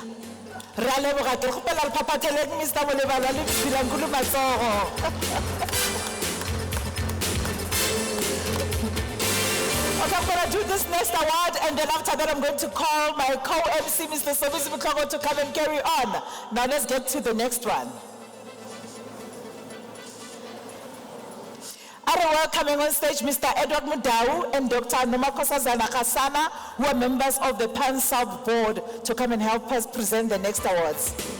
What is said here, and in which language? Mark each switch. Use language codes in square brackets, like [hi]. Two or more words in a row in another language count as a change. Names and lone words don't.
[nso] Ra leboga ke gopela le papateleng Mr. Molebala le Bilankulu matsogo. [en] Okay, I'm going to do this next award, and then after that, I'm going to call my co-MC, Mr. Sobisi Mklogo, to come and carry on. Now, let's get to the next one. Welcoming on stage Mr. Edward Mudau and Dr. Nomakosazana Kasana, who are members of the PanSALB board, to come and help us present the next awards.